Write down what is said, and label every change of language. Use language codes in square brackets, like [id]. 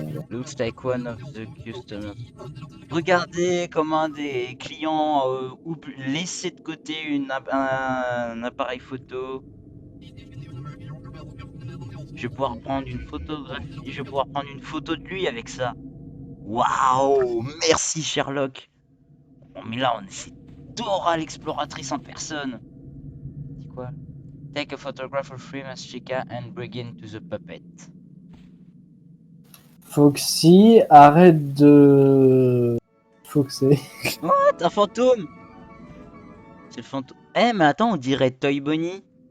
[en] Looks like one of the customers. [fr] Regardez comment un des clients laissé de côté un appareil photo. Je vais pouvoir prendre une photographie. Je vais pouvoir prendre une photo de lui avec ça. Waouh! Merci Sherlock. Bon, mais là, on est Dora l'exploratrice en personne. C'est quoi? [en] Take a photograph of Freemas Chica and bring it to the puppet. [fr] Foxy, arrête de... Foxer. What? Un fantôme? C'est le fantôme. Eh, mais attends, on dirait Toy Bonnie.